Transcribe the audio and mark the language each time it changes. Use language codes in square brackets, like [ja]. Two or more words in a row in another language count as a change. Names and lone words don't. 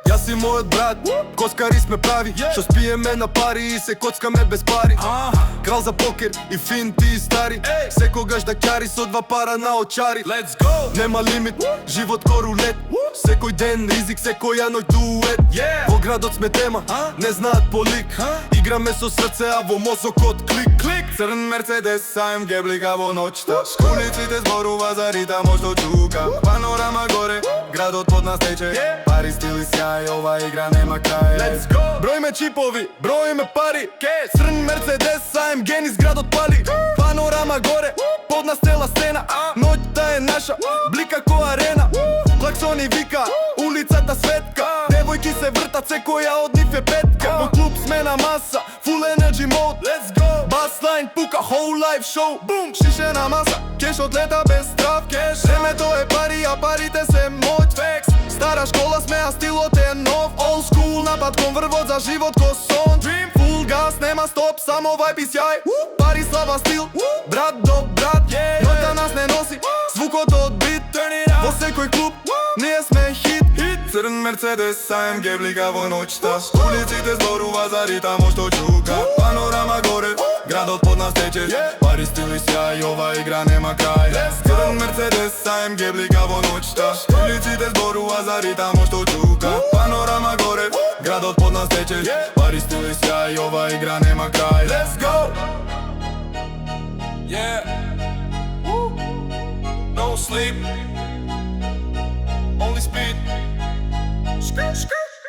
[mk] си мојот брат, коцкари сме прави, што спиеме на пари и се коцкаме без пари. Крал за покер и финти и стари, секогаш да ќари со два пара на очари. [en] Let's go! [mk] Нема лимит, живот ко рулет, секој ден ризик, секоја ноќ дует. Во градот сме тема, не знаат по лик, играме со срце, а во мозокот клик. Црн Мерцедес, AMG блика во ноќта. Улиците зборува за ритам што чука. Панорама горе, градот под нас тече. Пари, стил и сјај, ова игра нема крај. [en] Let's go! [mk] Бројме чипови, бројме пари, црн Мерцедес, AMG низ градот пали. Панорама горе, под нас цела сцена, ноќта е наша, блика ко арена. Клаксони вика, улицата светка, девојки се вртат, секоја од нив е петка. Во клуб сме на маса, [en] full energy mode. Let's go! [mk] Баслайн пука, [en] whole life show. [mk] Бум! Шишена маса, кешот лета без страв. Времето е пари, а парите се моќ. Стара школа сме, а стилот е нов. [en] Old school, [mk] напад кон врвот за живот ко сон. Full газ, нема стоп, само вајб и сјај. Пари, слава, стил, брат до брат. Ноќта нас не носи, звукот од бит. Во секој клуб, ние сме хит. Црн Мерцедес, AMG блика во ноќта. Улиците зборува за ритам што чука. Панорама горе, градот под нас тече. Пари, стил и сјај, ова игра нема крај. Црн Мерцедес, AMG блика во ноќта. Улиците зборува за ритам што чука. Панорама горе, градот под нас тече. Пари, стил и сјај, ова игра нема крај. [en] Let's go! Yeah. No sleep, only speed.